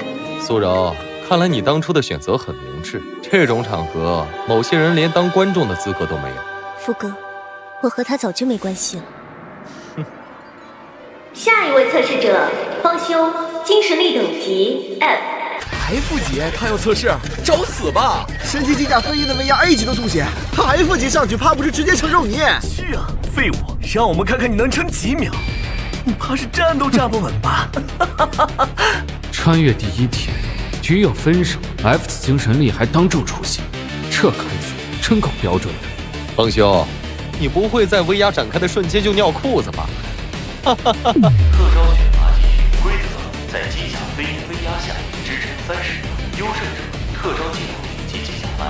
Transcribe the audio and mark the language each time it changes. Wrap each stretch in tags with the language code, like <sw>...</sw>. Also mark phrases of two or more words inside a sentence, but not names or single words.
<zh>蘇柔，看來你當初的選擇很明智。這種場合，某些人连當觀眾的資格都沒有。傅哥，我和他早就沒關係了。下一位測試者方修，精神力等級 F 級，他要測試，找死吧！神级机甲飞鹰的威压 A 级都吐血，他 F 级上去怕不是直接成肉泥？去啊，废物！讓我們看看你能撑幾秒。你怕是站都站不穩吧？穿越第1天，局友分手 ，F 级精神力還當众出現，這开局真夠標準的。方修，你不會在威压展開的瞬間就尿褲子吧？特招選拔繼續，規則在機甲飛鷹威壓下支撐30秒，優勝者特招進入頂級機甲班。</zh>